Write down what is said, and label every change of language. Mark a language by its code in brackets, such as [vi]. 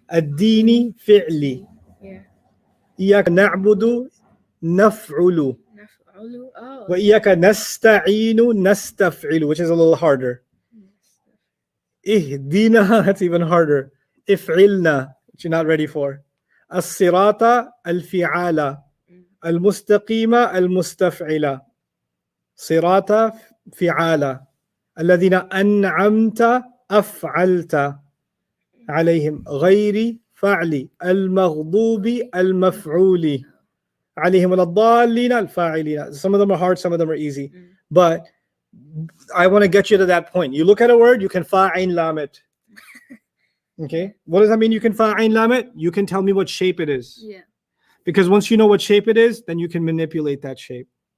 [ar] Ad-dini, fi'li. [en] Yeah. [ar] إياك نعبد نفعل Naf'ulu. Oh. وإياك نستعين نستفعل, [en] which is a little harder. [ar] اهدنا, [en] that's even harder. [ar] افعلنا, [en] which you're not ready for. [ar] الصراط الفعالة المستقيمة المستفعلة صراط فعالة الذين أنعمت أفعلت عليهم غير فعل المغضوب المفعول عليهم الضالين الفاعلين. [en] Some of them are hard, some of them are easy. But I want to get you to that point. You look at a word, you can fa'ain lam it. Okay? What does that mean you can fa'ain lam it? You can tell me what shape it is. Yeah. Because once you know what shape it is, then you can manipulate that shape.